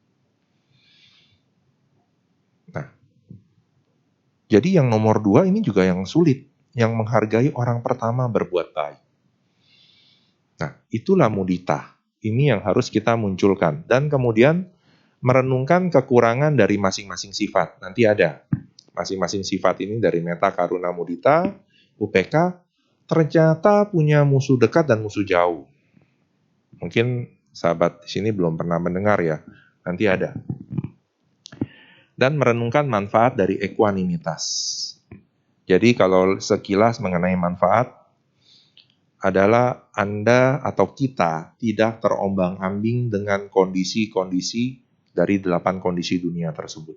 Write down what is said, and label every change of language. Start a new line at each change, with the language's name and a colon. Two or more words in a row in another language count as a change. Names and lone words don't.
Indonesian: Nah, jadi yang nomor 2 ini juga yang sulit, yang menghargai orang pertama berbuat baik. Nah, itulah mudita. Ini yang harus kita munculkan. Dan kemudian merenungkan kekurangan dari masing-masing sifat. Nanti ada masing-masing sifat ini dari
Pali: metta, karuna, mudita,
Indonesian: UPK, ternyata punya musuh dekat dan musuh jauh. Mungkin sahabat di sini belum pernah mendengar ya, nanti ada. Dan merenungkan manfaat dari ekuanimitas. Jadi kalau sekilas mengenai manfaat, adalah Anda atau kita tidak terombang-ambing dengan kondisi-kondisi dari 8 kondisi dunia tersebut.